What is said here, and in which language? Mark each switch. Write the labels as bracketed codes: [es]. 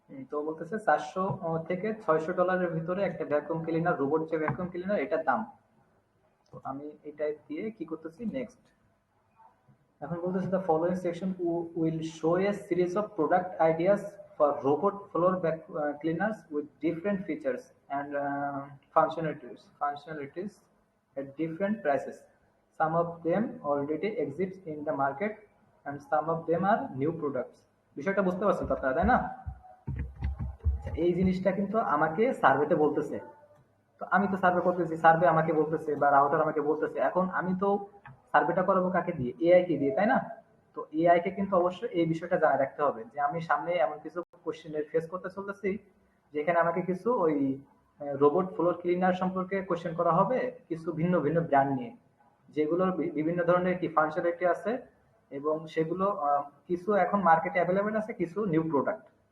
[bn] তো বলতেছে 400 থেকে 600 ডলারের ভিতরে একটা ভ্যাকুয়াম ক্লিনার, রোবট যে ভ্যাকুয়াম ক্লিনার এটার দাম। তো আমি এটা দিয়ে কি করতেছি নেক্সট। এখন বলতেছে [en] the following section will show a series of product ideas for robot floor cleaners with different features and functionalities at different prices. Some of them already exist in the market and some of them are new products. [bn] বিষয়টা বুঝতে পারছেন তো আপনারা, তাই না? এই জিনিসটা কিন্তু আমাকে সার্ভেতে বলতেছে। তো আমি তো সার্ভে করতেছি, সার্ভে আমাকে বলতেছে বা রাউটার আমাকে বলতেছে। এখন আমি তো সার্ভেটা করাবো কাকে দিয়ে? এআই কে দিয়ে, তাই না? তো তো এআই কে কিন্তু অবশ্যই এই বিষয়টা জানা রাখতে হবে যে আমি সামনে এমন কিছু কোশ্চেনের ফেস করতে চলতেছি যেখানে আমাকে কিছু ওই রোবট ফ্লোর ক্লিনার সম্পর্কে কোশ্চেন করা হবে, কিছু ভিন্ন ভিন্ন ব্র্যান্ড নিয়ে, যেগুলোর বিভিন্ন ধরনের কি ফাংশনালিটি আছে, এবং সেগুলো কিছু এখন মার্কেটে অ্যাভেলেবেল আছে, কিছু নিউ প্রোডাক্ট।